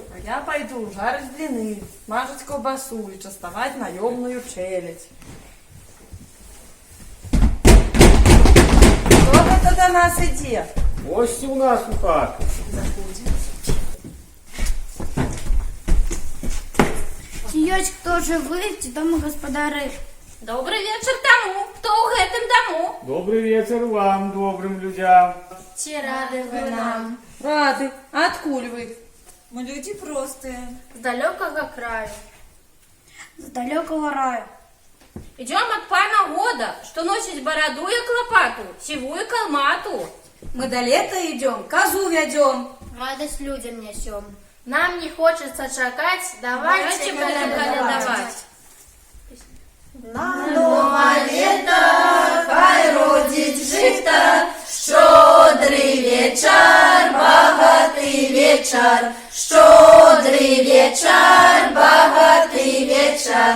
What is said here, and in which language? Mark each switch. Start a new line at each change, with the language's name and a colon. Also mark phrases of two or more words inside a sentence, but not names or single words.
Belarusian: А я пайду жарыць бліны, смажыць каўбасу і частаваць наёмную чэлядзь. Хто гэта да нас ідзе?
Ukrainian: Ось у нас у хату.
Belarusian: Заходзім. Ці ёсць хто жывы, ці дома гаспадары?
Russian: Добрый вечер тому, кто
Belarusian: ў гэтым даму.
Russian: Добрый вечер вам, добрым людзям.
Belarusian: Ці рады вы нам? Рады. Адкуль вы?
Russian: Мы люди простые. С далекого краю.
Belarusian: З далёкага раю.
Russian: Идем от пана года, что носит бороду и лопату, сивую калмату. Мы до лета идем, козу ведем. Радость людям несем. Нам не хочется чакать, давайте будем калядовать. На новое лето
Ukrainian: хай родить жито, щодрый вечер, богатый вечер, щодрый вечер, богатый вечер.